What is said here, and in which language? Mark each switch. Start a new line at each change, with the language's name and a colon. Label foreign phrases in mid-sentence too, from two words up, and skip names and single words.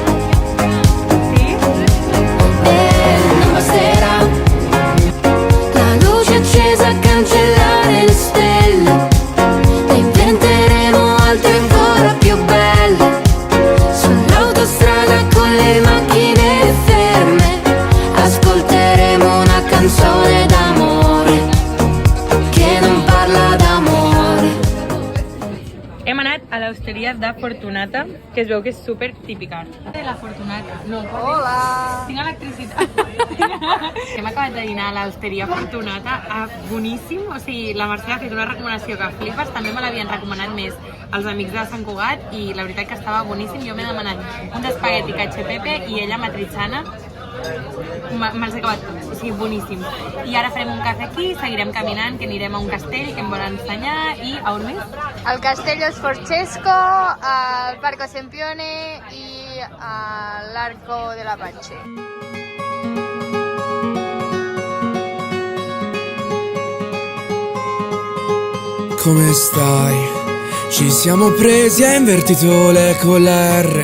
Italian: E non basterà la luce accesa a cancellare le stelle, ne inventeremo altre ancora più belle, sull'autostrada con le macchine ferme, ascolteremo una canzone d'amore che non parla d'amore.
Catalan: Hem anat a l'hosteria de Fortunata, que es veu que és super típica. De la Fortunata. No. Hola! Tinc electricitat. Hem acabat de dinar a l'hosteria Fortunata, boníssim. O sigui, la Mercè ha fet una recomanació que flipes, també me l'havien recomanat més els amics de Sant Cugat i la veritat que estava boníssim. Jo m'he demanat un espagueti cacio e pepe i ella matriciana. Me'ls he acabat tots, o sigui, boníssim. I ara farem un cafè aquí, seguirem caminant, que anirem a un castell que em volen ensenyar i a on més? El Castello Sforzesco, el Parco Sempione i l'Arco de la Pace.
Italian: Come stai? Ci siamo presi, hai invertito le con la R.